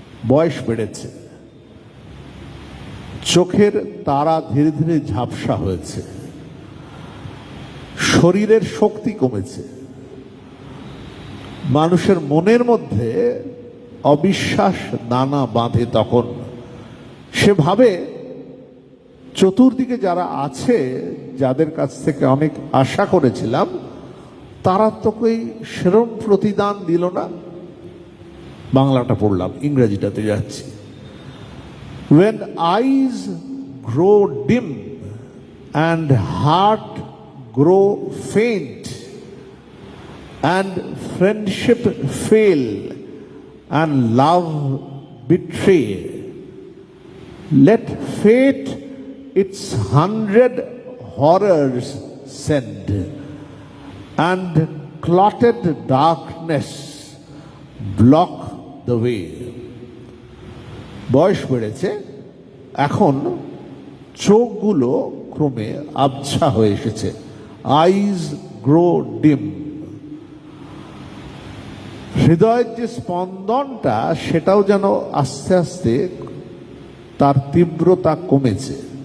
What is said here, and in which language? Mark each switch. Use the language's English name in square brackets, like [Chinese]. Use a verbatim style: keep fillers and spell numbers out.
[Bangla] বয়স বেড়েছে, চোখের তারা ধীরে ধীরে ঝাপসা হয়েছে, শরীরের শক্তি কমেছে, মানুষের মনের মধ্যে অবিশ্বাস নানা বাঁধে। তখন সে ভাবে চতুর্দিকে যারা আছে, যাদের কাছ থেকে অনেক আশা করেছিলাম, তারা তোকেই সেরম প্রতিদান দিল না। বাংলাটা পড়লাম, ইংরেজিটাতে যাচ্ছি। [English] When eyes grow dim and heart grow faint and friendship fail and love betray, let fate its hundred horrors send and clotted darkness block the way. [Bangla] বয়স বেড়েছে, এখন চোখগুলো ক্রমে আবছা হয়ে এসেছে, [English] Eyes grow dim. [Bangla] হৃদয়ের যে স্পন্দনটা সেটাও যেন আস্তে আস্তে তার তীব্রতা কমেছে।